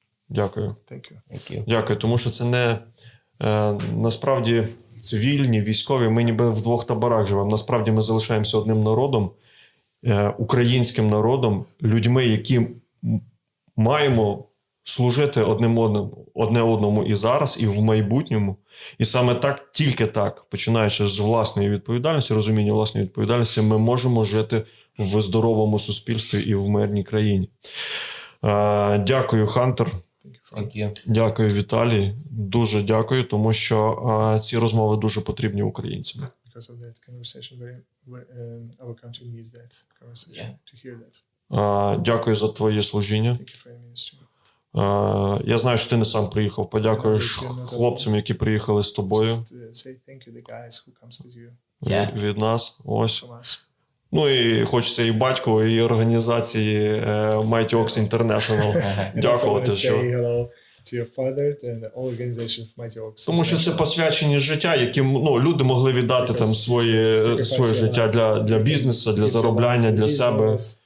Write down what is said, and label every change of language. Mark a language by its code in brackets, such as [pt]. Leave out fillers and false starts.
[uk] Дякую. [en] Thank you. Thank you. [uk] Дякую, тому що це не насправді цивільні, військові, ми ніби в двох таборах живемо. Насправді ми залишаємося одним народом, українським народом, людьми, які маємо служити одне одному і зараз, і в майбутньому. І саме так, тільки так, починаючи з власної відповідальності, розуміння власної відповідальності, ми можемо жити в здоровому суспільстві і в мирній країні. Дякую, Хантер. [en] Thank you. [uk] Дякую, Віталій. Дуже дякую, тому що ці розмови дуже потрібні українцям. [en] Because of that conversation, our country needs that conversation to hear that. [uk] Дякую за твоє служіння. [en] Thank you for your ministry. [uk] Я знаю, що ти не сам приїхав. Подякуєш хлопцям, які приїхали з тобою. [en] Just say thank you to the guys who comes with you [uk] Від нас. Ось. [en] from us. [uk] Ну і хочеться і батьку, і організації Mighty Ox International [en] And also [uk] дякувати. [en] want to [uk] Що... [en] say hello to your father and the whole organization of Mighty Ox. [uk] Тому що це посвячені життя, яким люди могли віддати там своє життя для бізнесу, для заробляння, для себе.